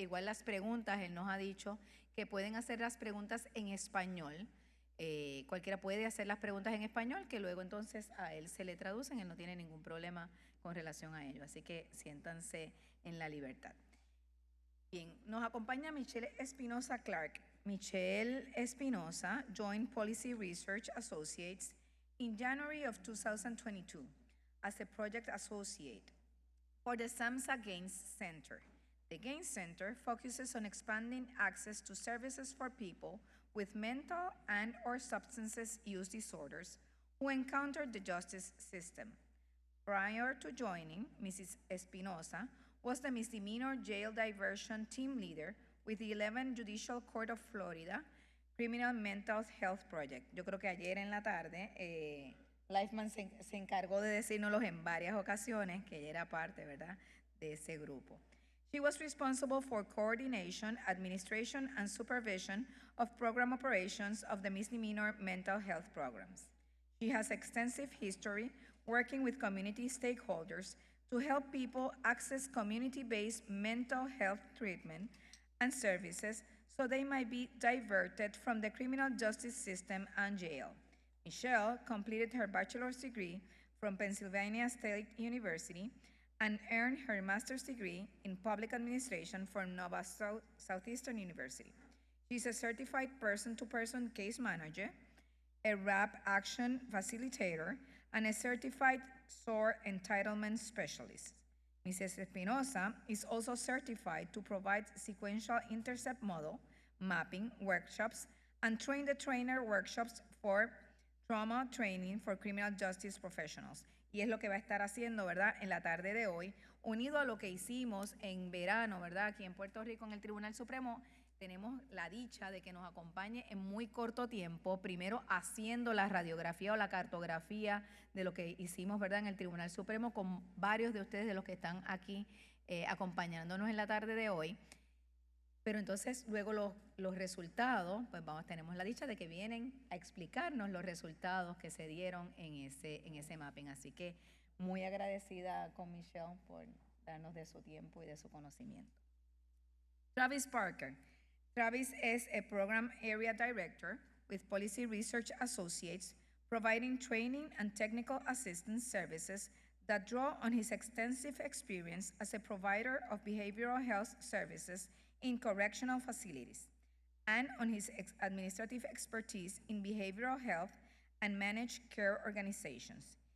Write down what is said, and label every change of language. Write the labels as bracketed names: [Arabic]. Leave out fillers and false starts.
[Spanish] Igual las preguntas, él nos ha dicho que pueden hacer las preguntas en español. Cualquiera puede hacer las preguntas en español, que luego entonces a él se le traducen. Él no tiene ningún problema con relación a ello, así que siéntanse en la libertad. Bien, nos acompaña Michelle Espinosa Clark. [English] Michelle Espinosa joined Policy Research Associates in January of 2022 as a project associate for the SAMHSA Gains Center. The Gains Center focuses on expanding access to services for people with mental and/or substance use disorders who encounter the justice system. Prior to joining, Mrs. Espinosa was the misdemeanor jail diversion team leader with the 11th Judicial Court of Florida Criminal Mental Health Project. [Spanish] Yo creo que ayer en la tarde, Lifeman se encargó de decírnoslos en varias ocasiones, que ella era parte, ¿verdad?, de ese grupo. [English] She was responsible for coordination, administration, and supervision of program operations of the misdemeanor mental health programs. She has extensive history working with community stakeholders to help people access community-based mental health treatment and services so they might be diverted from the criminal justice system and jail. Michelle completed her bachelor's degree from Pennsylvania State University and earned her master's degree in public administration from Nova Southeastern University. She's a certified person-to-person case manager, a RAP action facilitator, and a certified SOAR entitlement specialist. Mrs. Espinosa is also certified to provide sequential intercept model, mapping workshops, and train the trainer workshops for trauma training for criminal justice professionals. [Spanish] Y es lo que va a estar haciendo, ¿verdad?, en la tarde de hoy, unido a lo que hicimos en verano, ¿verdad?, aquí en Puerto Rico en el Tribunal Supremo. Tenemos la dicha de que nos acompañe en muy corto tiempo, primero haciendo la radiografía o la cartografía de lo que hicimos, ¿verdad?, en el Tribunal Supremo con varios de ustedes de los que están aquí acompañándonos en la tarde de hoy. Pero entonces luego los resultados, pues tenemos la dicha de que vienen a explicarnos los resultados que se dieron en ese mapping. Así que muy agradecida con Michelle por darnos de su tiempo y de su conocimiento. [English] Travis Parker. Travis is a Program Area Director with Policy Research Associates, providing training and technical assistance services that draw on his extensive experience as a provider of behavioral health services in correctional facilities, and on his administrative expertise in behavioral health and managed care organizations.